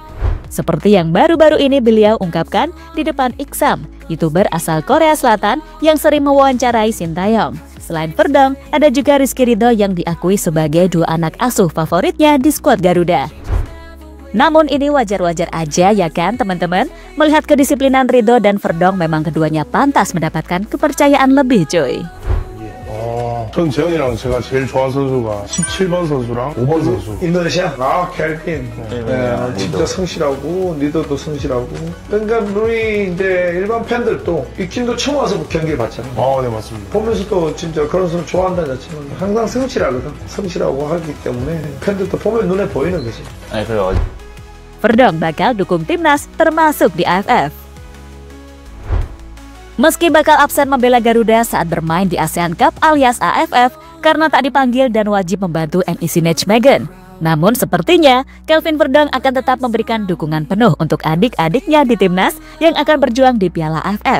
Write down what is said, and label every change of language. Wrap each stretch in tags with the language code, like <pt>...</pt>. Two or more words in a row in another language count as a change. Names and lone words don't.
<id>Seperti yang baru-baru ini beliau ungkapkan di depan Iksam, YouTuber asal Korea Selatan yang sering mewawancarai Sintayong. Selain Verdong, ada juga Rizky Ridho yang diakui sebagai 2 anak asuh favoritnya di skuad Garuda. Namun ini wajar-wajar aja ya kan teman-teman? Melihat kedisiplinan Ridho dan Verdong memang keduanya pantas mendapatkan kepercayaan lebih cuy.</id> <ko>전 재현이랑 제가 제일 좋아하는 선수가 17번 선수랑 5번 선수. 인도네시아? 켈빈. 진짜 성실하고 리더도 성실하고. 그러니까 우리 이제 일반 팬들도 이 팀도 처음 와서 경기를 봤잖아요. 네 맞습니다. 보면서도 진짜 그런 선수 좋아한다는 자체는 항상 성실하거든. 성실하고 하기 때문에 팬들도 보면 눈에 보이는 거지. 그래요.</ko> <id>Verdong bakal dukung timnas termasuk di AFF. Meski bakal absen membela Garuda saat bermain di ASEAN Cup alias AFF karena tak dipanggil dan wajib membantu NEC Nijmegen. Namun sepertinya Kelvin Verdong akan tetap memberikan dukungan penuh untuk adik-adiknya di timnas yang akan berjuang di Piala AFF.</id>